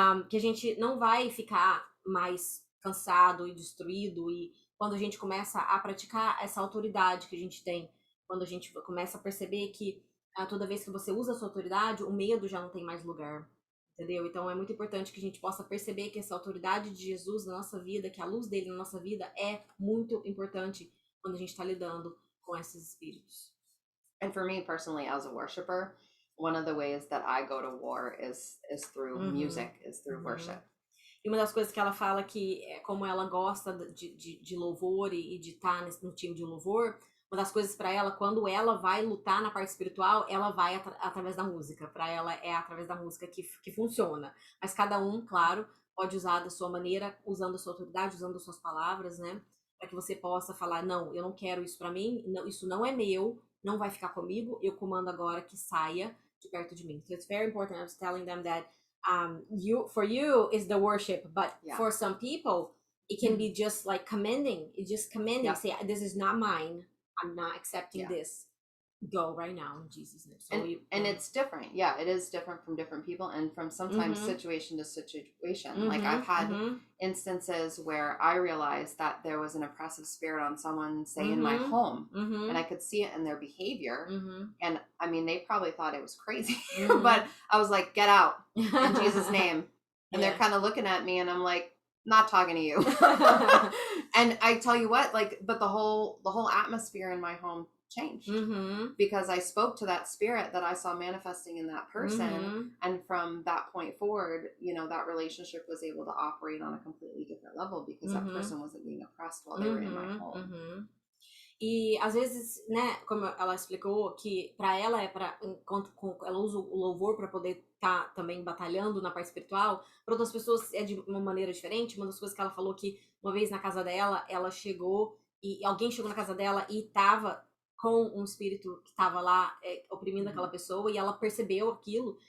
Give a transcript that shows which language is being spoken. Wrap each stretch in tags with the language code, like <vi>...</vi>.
<pt>Que a gente não vai ficar mais cansado e destruído, e quando a gente começa a praticar essa autoridade que a gente tem, quando a gente começa a perceber que toda vez que você usa a sua autoridade, o medo já não tem mais lugar, entendeu? Então é muito importante que a gente possa perceber que essa autoridade de Jesus na nossa vida, que a luz dele na nossa vida é muito importante quando a gente está lidando com esses espíritos.</pt> <en>And for me personally, as a worshiper, one of the ways that I go to war is through music, is through worship.</en> <pt>E uma das coisas que ela fala que é como ela gosta de louvor e de estar no time de louvor, uma das coisas para ela, quando ela vai lutar na parte espiritual, ela vai através da música. Para ela é através da música que funciona. Mas cada um, claro, pode usar da sua maneira, usando a sua autoridade, usando as suas palavras, né? Para que você possa falar, não, eu não quero isso para mim, não, isso não é meu, não vai ficar comigo, eu comando agora que saia de perto de mim.</pt> <en>So it's very important. I was telling them that for you is the worship, but for some people it can be just like commending. It's just commending. Say, this is not mine. I'm not accepting this. Go right now in Jesus' name. So and it's different. Yeah, it is different from different people and from sometimes situation to situation. Like I've had instances where I realized that there was an oppressive spirit on someone, say in my home, and I could see it in their behavior. And I mean, they probably thought it was crazy, but I was like, get out in Jesus' name. And they're kind of looking at me and I'm like, not talking to you. And I tell you what, like, but the whole atmosphere in my home changed because I spoke to that spirit that I saw manifesting in that person, and from that point forward, you know, that relationship was able to operate on a completely different level because that person wasn't being oppressed while they were in my home.</en> <pt>E às vezes, né, como ela explicou, que para ela enquanto ela usa o louvor para poder estar também batalhando na parte espiritual, para outras pessoas é de uma maneira diferente. Uma das coisas que ela falou que uma vez na casa dela, ela chegou e alguém chegou na casa dela e tava com um espírito que estava lá oprimindo aquela pessoa, e ela percebeu aquilo.</pt>